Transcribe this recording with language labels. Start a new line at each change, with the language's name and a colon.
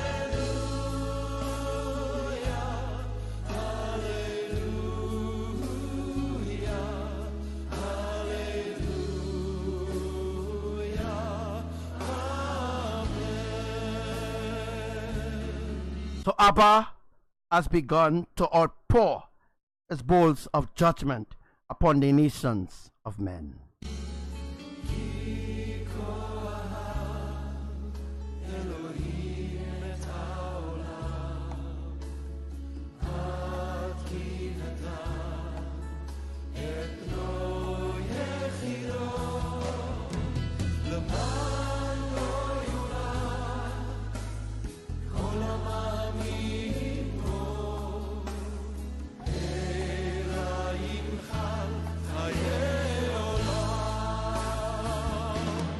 Hebrew: הללויה, הללויה, הללויה, amen.
English: So Abba has begun to outpour his bowls of judgment upon the nations of men.
Hebrew: אלוהים את העולם, עד כי נתן את בנו יחידו, למען לא יולד כל המאמין בו, אלא ינחל חיי עולם.